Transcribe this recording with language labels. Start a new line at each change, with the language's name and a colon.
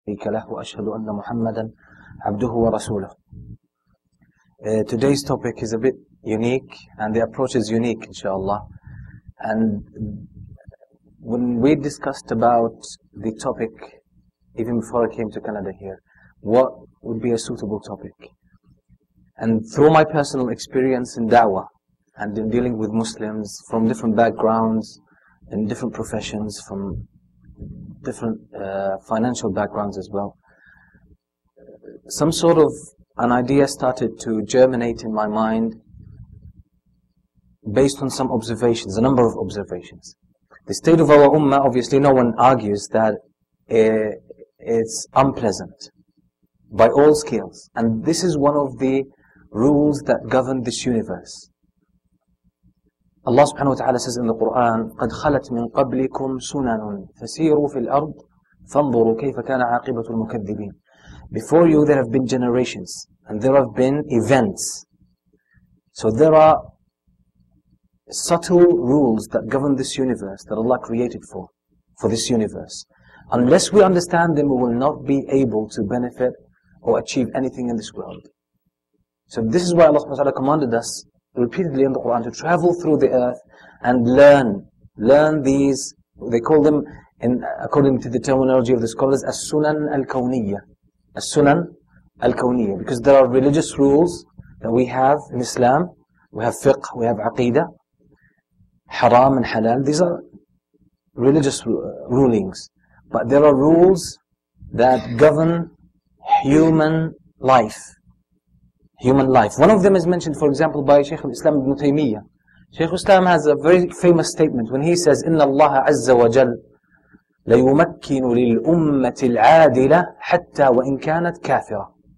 Arabic: شريك له وأشهد أن محمدا عبده ورسوله.
English: Today's topic is a bit unique, and the approach is unique, inshallah. And when we discussed about the topic, even before I came to Canada here, what would be a suitable topic? And through my personal experience in da'wah, and in dealing with Muslims from different backgrounds, in different professions, from different financial backgrounds as well, some sort of an idea started to germinate in my mind based on some observations, a number of observations. The state of our ummah, obviously no one argues that it's unpleasant by all scales, and this is one of the rules that govern this universe.
Arabic: Allah subhanahu wa ta'ala
English: says in the Quran,
Arabic: قَدْ خَلَتْ مِنْ قَبْلِكُمْ سُنَنٌ فَسِيرُوا فِي الْأَرْضِ فَانظُرُوا كَيْفَ كَانَ عَاقِبَةُ الْمُكَذِّبِينَ.
English: Before you there have been generations, and there have been events. So there are subtle rules that govern this universe, that Allah created for this universe. Unless we understand them, we will not be able to benefit or achieve anything in this world. So this is why Allah subhanahu wa ta'ala commanded us repeatedly in the Quran to travel through the earth and learn these, they call them, according to the terminology of the scholars, as-sunan al-kawniyya. As-sunan al-kawniyya, because there are religious rules that we have in Islam. We have fiqh, we have aqidah, haram and halal. These are religious rulings. But there are rules that govern human life. Human life. One of them is mentioned, for example, by Shaykh al-Islam ibn Taymiyyah. Shaykh al-Islam has a very famous statement when he says,
Arabic: إِنَّ اللَّهَ عَزَّ وَجَلَّ لَيُمَكِّنُ لِلْأُمَّةِ الْعَادِلَةِ حَتَّى وَإِنْ كَانَتْ كَافِرَةً.